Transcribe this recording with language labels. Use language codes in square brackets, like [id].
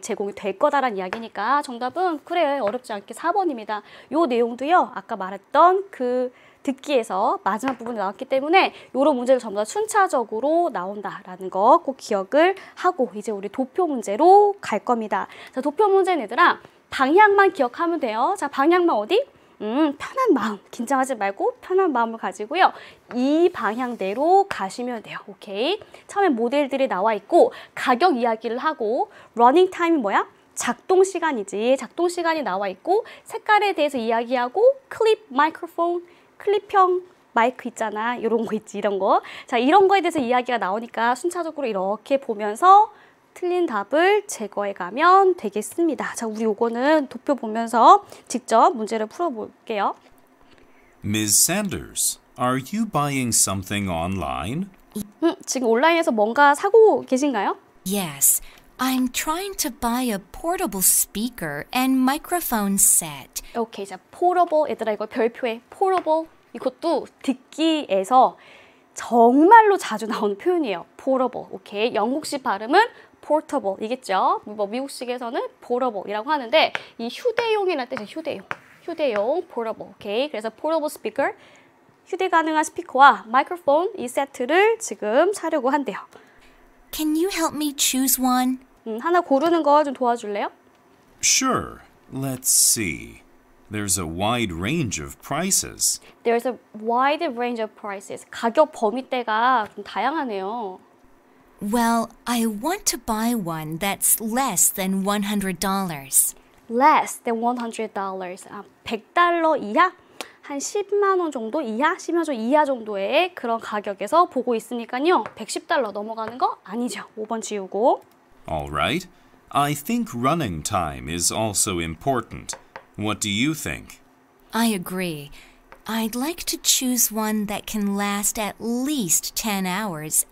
[ko] 제공이 될 거다라는 이야기니까 정답은 그래, 어렵지 않게 4번입니다. 요 내용도요, 아까 말했던 그 듣기에서 마지막 부분에 나왔기 때문에 이런 문제를 전부 다 순차적으로 나온다라는 거 꼭 기억을 하고 이제 우리 도표 문제로 갈 겁니다. 자, 도표 문제는 얘들아 방향만 기억하면 돼요. 자, 방향만 어디? 편한 마음, 긴장하지 말고 편한 마음을 가지고요. 이 방향대로 가시면 돼요. 오케이? 처음에 모델들이 나와 있고 가격 이야기를 하고 러닝 타임이 뭐야? 작동 시간이지. 작동 시간이 나와 있고 색깔에 대해서 이야기하고 클립 마이크로폰, 클립형 마이크 있잖아. 이런 거 있지, 이런 거. 자, 이런 거에 대해서 이야기가 나오니까 순차적으로 이렇게 보면서 틀린 답을 제거해 가면 되겠습니다. 자, 우리 요거는 도표 보면서 직접 문제를 풀어볼게요. [en] Ms. Sanders, are you buying something online? [ko] 지금 온라인에서 뭔가 사고 계신가요? [en] Yes, I'm trying to buy a portable speaker and microphone set. [ko] 오케이, 자, portable, 얘들아 이거 별표에 portable, 이것도 듣기에서 정말로 자주 나오는 표현이에요. portable, 오케이. 영국식 발음은 portable, 이겠죠? 뭐 미국식에서는 portable이라고 하는데 이 휴대용이라는 뜻이에요. 휴대용 portable, 오케이. 그래서 portable speaker, 휴대 가능한 스피커와 마이크로폰 이 세트를 지금 사려고 한대요. [en] Can you help me choose one? [ko] 하나 고르는 거 좀 도와줄래요? [en] Sure. Let's see. There's a wide range of prices. There's a wide range of prices. [ko] 가격 범위대가 좀 다양하네요. [en] Well, I want to buy one that's less than $100. Less than $100. [ko] 아, $100 이하? 한 10만 원 정도 이하? 10만 원 이하 정도의 그런 가격에서 보고 있으니까요. $110 넘어가는 거 아니죠. 5번 지우고. [en] All right. I think running time is also important. What do you think? I agree. I'd like to choose one that can last at least 10 hours